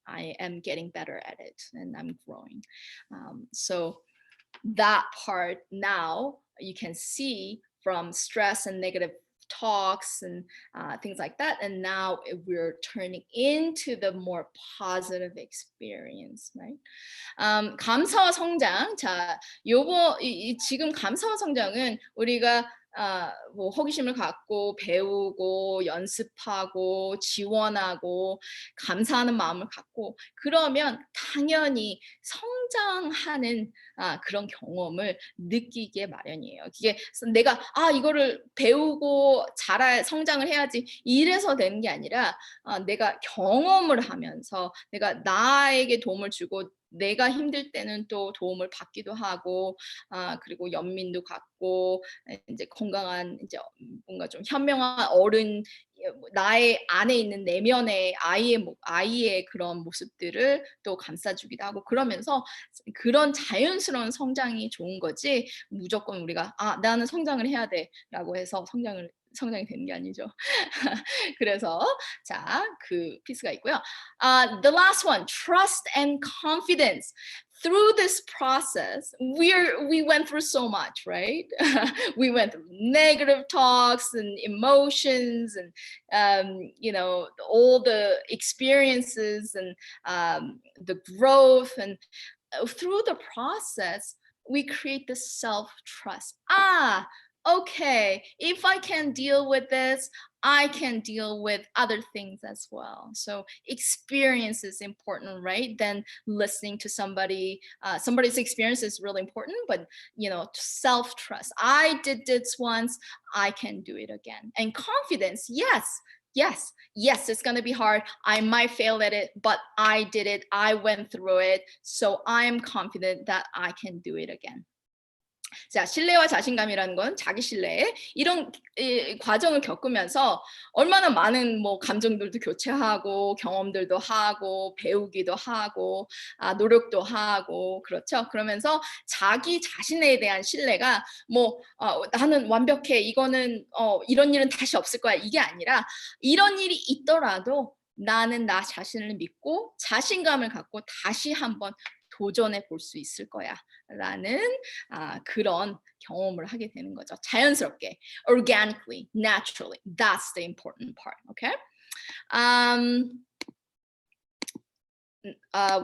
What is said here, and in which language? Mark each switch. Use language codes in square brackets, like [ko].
[en] I am getting better at it and I'm growing. So that part now you can see from stress and negative talks and things like that, and now we're turning into the more positive experience, right? [ko] 감사와 성장. 자, 지금 감사와 성장은 우리가 뭐 호기심을 갖고 배우고 연습하고 지원하고 감사하는 마음을 갖고 그러면 당연히 성장하는 그런 경험을 느끼게 마련이에요. 이게 내가 이거를 배우고 성장을 해야지 이래서 되는 게 아니라 내가 경험을 하면서 내가 나에게 도움을 주고 내가 힘들 때는 또 도움을 받기도 하고 그리고 연민도 갖고 이제 건강한 이제 뭔가 좀 현명한 어른 나의 안에 있는 내면의 아이의 그런 모습들을 또 감싸주기도 하고 그러면서 그런 자연스러운 성장이 좋은 거지 무조건 우리가 나는 성장을 해야 돼라고 해서 성장을 성장이 되는 게 아니죠. 그래서 자, 그 피스가 있고요. [en] The last one, trust and confidence. Through this process, we went through so much, right? We went through negative talks and emotions and all the experiences and the growth, and through the process we create this self-trust. Okay, if I can deal with this, I can deal with other things as well. So experience is important, right? Then listening to somebody's experience is really important, but self-trust. I did this once, I can do it again. And confidence, yes, it's going to be hard. I might fail at it, but I did it. I went through it. So I'm confident that I can do it again. [ko] 자, 신뢰와 자신감이라는 건 자기 신뢰에 이런 과정을 겪으면서 얼마나 많은 감정들도 교체하고 경험들도 하고 배우기도 하고 노력도 하고 그렇죠. 그러면서 자기 자신에 대한 신뢰가 나는 완벽해. 이거는 이런 일은 다시 없을 거야. 이게 아니라 이런 일이 있더라도 나는 나 자신을 믿고 자신감을 갖고 다시 한번 도전해 볼 수 있을 거야 라는 그런 경험을 하게 되는 거죠. [en] 자연스럽게, organically, naturally. That's the important part, okay?